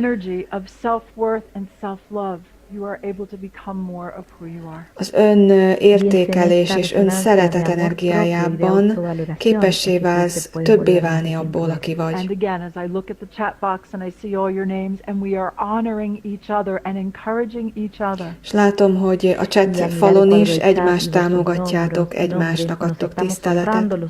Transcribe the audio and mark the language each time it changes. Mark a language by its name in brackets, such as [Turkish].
[English] Energy of self-worth and self-love. You are able to become more of who you are. [Hungarian] Az ön értékelés és ön szeretet energiájában képessé válsz többé válni abból, aki vagy. [English] And again, as I look at the chat box and I see all your names, and we are honoring each other and encouraging each other. [Hungarian] És látom, hogy a chat falon is egymást támogatjátok, egymásnak adtok tiszteletet.